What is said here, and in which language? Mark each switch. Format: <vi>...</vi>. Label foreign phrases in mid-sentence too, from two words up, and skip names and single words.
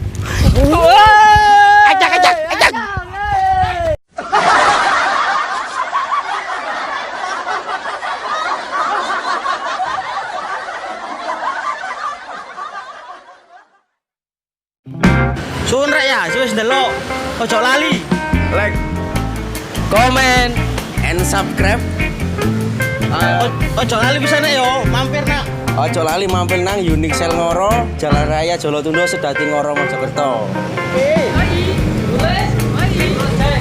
<jv>Ajak. Sun rek ya, wis ndelok. Ojo lali.</jv> <en>Like, comment, and subscribe.</en> <jv>Ojo lali bisa nek yo, mampir nak. Ojo lali mampir nang Unik Sel Ngoro, Jalan Raya Jolotundo, Sedati Ngoro, Mojokerto. Mari.</jv>